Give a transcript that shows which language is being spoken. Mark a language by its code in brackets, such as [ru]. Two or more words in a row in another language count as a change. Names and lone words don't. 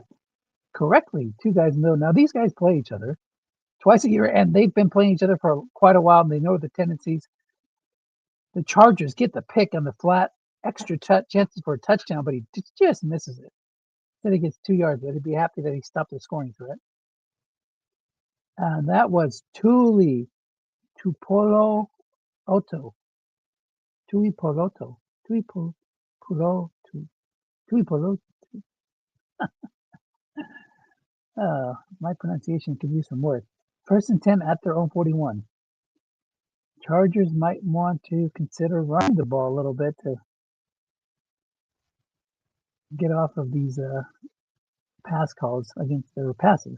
[en] Correctly, 2 guys in the middle. Now these guys play each other twice a year, and they've been playing each other for quite a while, and they know the tendencies. The Chargers get the pick on the flat, extra chances for a touchdown, but he just misses it. Then he gets 2 yards, but he'd be happy that he stopped the scoring threat. And that was Tuli Tupolo Oto. Tui Poloto. Tui Polo. Tui Polo. My pronunciation could use some work. First and 10 at their own 41. Chargers might want to consider running the ball a little bit to get off of these pass calls against their passes.